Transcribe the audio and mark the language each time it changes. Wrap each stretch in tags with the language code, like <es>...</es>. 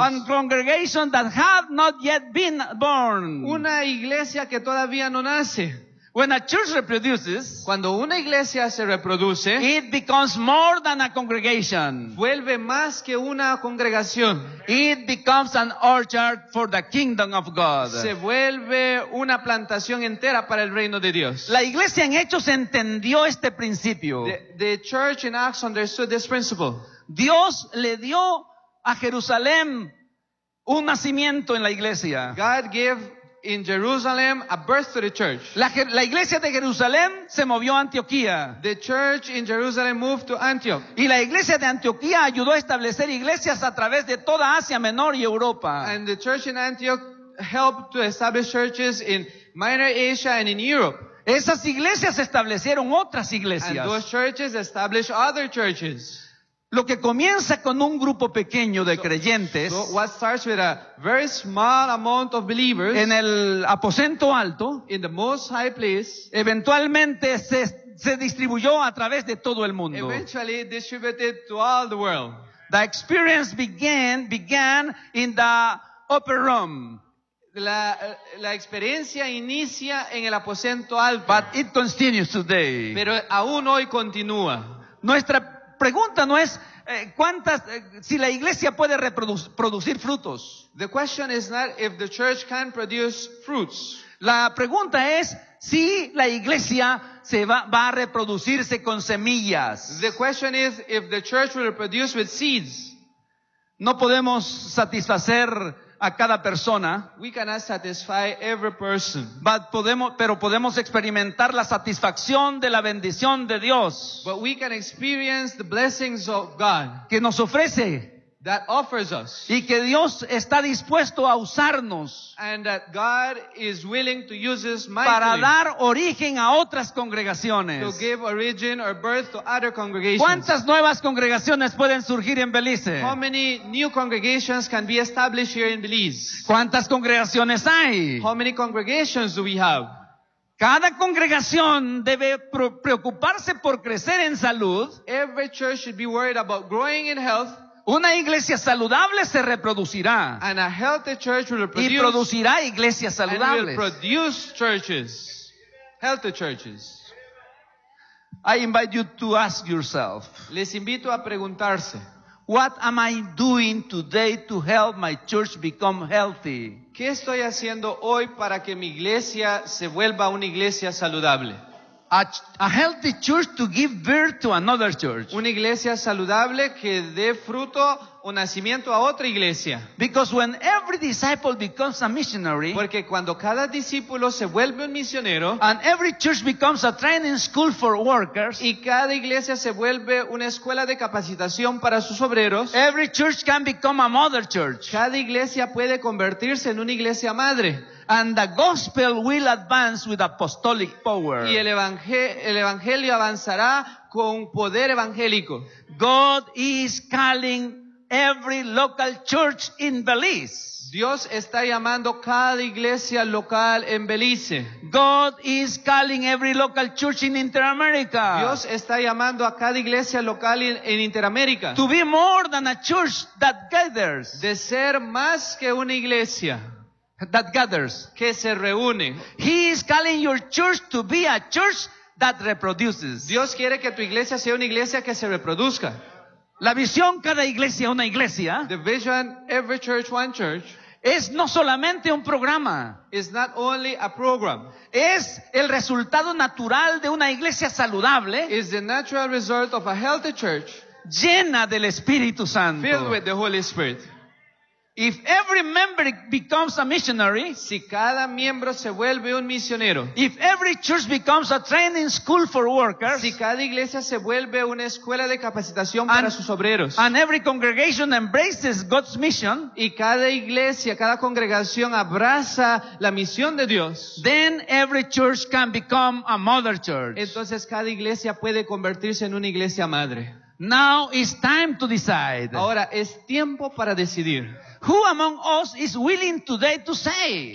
<en>And congregations that have not yet been born.</en> <es>Una iglesia que todavía no nace.</es> <en>When a church reproduces,</en> <es>cuando una iglesia se reproduce,</es> <en>it becomes more than a congregation.</en> <es>Vuelve más que una congregación.</es> <en>It becomes an orchard for the kingdom of God.</en> <es>Se vuelve una plantación entera para el reino de Dios. La iglesia en Hechos entendió este principio.</es> <en>The church in Acts understood this principle.</en> <es>Dios le dio a Jerusalén un nacimiento en la iglesia.</es> <en>God gave in Jerusalem a birth to the church.</en> <es>La iglesia de Jerusalén se movió a Antioquía.</es> <en>The church in Jerusalem moved to Antioch.</en> <es>Y la iglesia de Antioquía ayudó a establecer iglesias a través de toda Asia Menor y Europa.</es> <en>And the church in Antioch helped to establish churches in Minor Asia and in Europe.</en> <es>Esas iglesias establecieron otras iglesias.</es> <en>And those churches established other churches.</en> <es>Lo que comienza con un grupo pequeño de creyentes,</es> <en>so what starts with a very small amount of believers,</en> <es>en el aposento alto,</es> <en>in the most high place,</en> <es>eventualmente se distribuyó a través de todo el mundo.</es> <en>Eventually distributed to all the world. The experience began in the upper room.</en> <es>La experiencia inicia en el aposento alto.</es> <en>But it continues today.</en> <es>Pero aún hoy continúa. Nuestra pregunta no es si la iglesia puede producir frutos.</es> <en>The question is not if the church can produce fruits.</en> <es>La pregunta es si la iglesia va a reproducirse con semillas.</es> <en>The question is if the church will reproduce with seeds.</en> <es>No podemos satisfacer a cada persona.</es> <en>We cannot satisfy every person.</en> <es>Pero podemos experimentar la satisfacción de la bendición de Dios.</es> <en>But we can experience the blessings of God.</en> <es>Que nos ofrece.</es> <en>That offers us.</en> <es>Y que Dios está dispuesto a usarnos.</es> <en>And that God is willing to use us mightily.</en> <es>Para dar origen a otras congregaciones.</es> <en>To give origin or birth to other congregations.</en> <es>¿Cuántas nuevas congregaciones pueden surgir en Belice?</es> <en>How many new congregations can be established here in Belize?</en> <es>¿Cuántas congregaciones hay?</es> <en>How many congregations do we have?</en> <es>Cada congregación debe preocuparse por crecer en salud.</es> <en>Every church should be worried about growing in health.</en> <es>Una iglesia saludable se reproducirá.</es> <en>And a healthy church will produce,</en> <es>y producirá iglesias saludables.</es> <en>And will produce churches, healthy churches. I invite you to ask yourself.</en> <es>Les invito a preguntarse.</es> <en>What am I doing today to help my church become healthy?</en> <es>¿Qué estoy haciendo hoy para que mi iglesia se vuelva una iglesia saludable?</es> <en>A healthy church to give birth to another church.</en> <es>Una iglesia saludable que dé fruto o nacimiento a otra iglesia.</es> <en>Because when every disciple becomes a missionary,</en> <es>porque cuando cada discípulo se vuelve un misionero,</es> <en>and every church becomes a training school for workers,</en> <es>y cada iglesia se vuelve una escuela de capacitación para sus obreros,</es> <en>every church can become a mother church.</en> <es>Cada iglesia puede convertirse en una iglesia madre.</es> <en>And the gospel will advance with apostolic power.</en> <es>Y el evangelio avanzará con poder evangélico.</es> <en>God is calling every local church in Belize.</en> <es>Dios está llamando cada iglesia local en Belice.</es> <en>God is calling every local church in Interamerica.</en> <es>Dios está llamando a cada iglesia local en Interamérica.</es> <en>To be more than a church that gathers.</en> <es>De ser más que una iglesia.</es> <en>That gathers.</en> <es>Que se reúne.</es> <en>He is calling your church to be a church that reproduces.</en> <es>Dios quiere que tu iglesia sea una iglesia que se reproduzca. La visión cada iglesia una iglesia.</es> <en>The vision every church one church.</en> <es>Es no solamente un programa.</es> <en>It's not only a program.</en> <es>Es el resultado natural de una iglesia saludable.</es> <en>It's the natural result of a healthy church.</en> <es>Llena del Espíritu Santo.</es> <en>Filled with the Holy Spirit. If every member becomes a missionary,</en> <es>si cada miembro se vuelve un misionero,</es> <en>if every church becomes a training school for workers,</en> <es>si cada iglesia se vuelve una escuela de capacitación para sus obreros,</es> <en>and every congregation embraces God's mission,</en> <es>y cada iglesia, cada congregación abraza la misión de Dios,</es> <en>then every church can become a mother church.</en> <es>Entonces cada iglesia puede convertirse en una iglesia madre.</es> <en>Now it's time to decide.</en> <es>Ahora es tiempo para decidir.</es> <en>Who among us is willing today to say?</en>